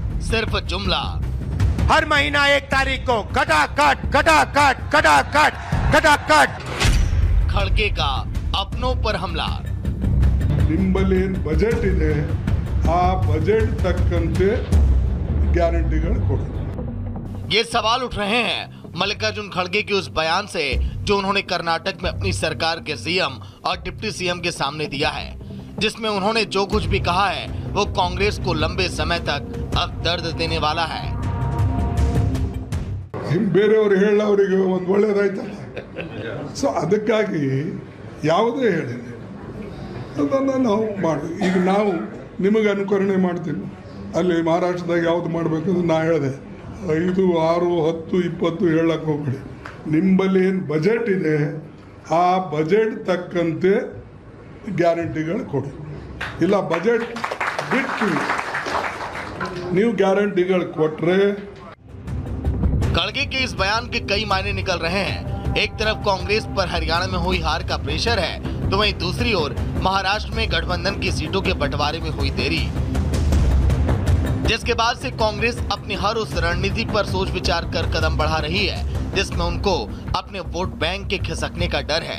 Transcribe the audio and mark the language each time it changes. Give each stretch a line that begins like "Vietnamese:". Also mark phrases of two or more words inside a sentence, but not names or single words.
Hindi: सिर्फ जुमला। हर महीना 1 तारीख को खटाखट खटाखट खटाखट खटाखट खड़गे का अपनों पर हमला।
Kannada: ನಿಂಬಲೇನ್ ಬಜೆಟ್ ಇದೆ ಆ ಬಜೆಟ್ ತಕ್ಕಂತೆ ಗ್ಯಾರಂಟಿಗಳು ಕೊಡಿ।
Hindi: ये सवाल उठ रहे हैं मल्लिकार्जुन खड़गे के उस बयान से जो उन्होंने कर्नाटक में अपनी सरकार के सीएम और डिप्टी सीएम के सामने दिया है, जिसमें उन्होंने जो कुछ भी कहा है वो कांग्रेस को लंबे समय तक अब दर्द देने वाला है।
Kannada: ಬೇರೆಯವರು ಹೇಳೋರಿಗೆ ಒಂದು ಒಳ್ಳೇದಾಯ್ತಲ್ಲ, ಸೊ ಅದಕ್ಕಾಗಿ ಯಾವುದೇ ಹೇಳಿ ಅದನ್ನು ನಾವು ಮಾಡಿ ಈಗ ನಾವು ನಿಮಗೆ ಅನುಕರಣೆ ಮಾಡ್ತೀವಿ। ಅಲ್ಲಿ ಮಹಾರಾಷ್ಟ್ರದಾಗ ಯಾವ್ದು ಮಾಡಬೇಕಂದ್ರೆ ನಾ ಹೇಳಿದೆ 5, 6, 10, 20 ಹೇಳಕ್ಕೆ ಹೋಗ್ಬೇಡಿ। ನಿಂಬಲ್ಲಿ ಏನು ಬಜೆಟ್ ಇದೆ ಆ ಬಜೆಟ್ ತಕ್ಕಂತೆ ಗ್ಯಾರಂಟಿಗಳು ಕೊಡಿ, ಇಲ್ಲ ಬಜೆಟ್ ಬಿಟ್ಟು ನೀವು ಗ್ಯಾರಂಟಿಗಳು ಕೊಟ್ಟರೆ।
Hindi: खड़गे के इस बयान के कई मायने निकल रहे हैं। एक तरफ कांग्रेस पर हरियाणा में हुई हार का प्रेशर है, तो वहीं दूसरी ओर महाराष्ट्र में गठबंधन की सीटों के बंटवारे में हुई देरी, जिसके बाद से कांग्रेस अपनी हर उस रणनीति पर सोच विचार कर कदम बढ़ा रही है जिसमें उनको अपने वोट बैंक के खिसकने का डर है।